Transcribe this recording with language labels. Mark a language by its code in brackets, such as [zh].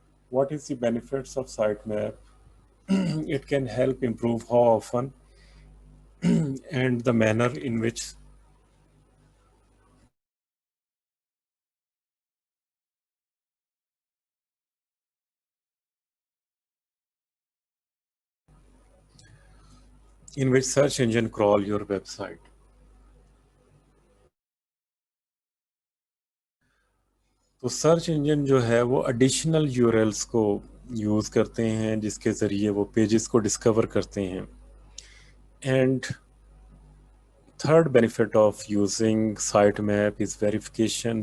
[en] What is the benefits of sitemap? It can help improve how often and the manner in which search engine crawl your website. [ur] تو search engine جو ہے وہ additional یورلس کو use کرتے ہیں جس کے ذریعے وہ پیجز کو ڈسکور کرتے ہیں. [en] And third benefit of using sitemap is verification.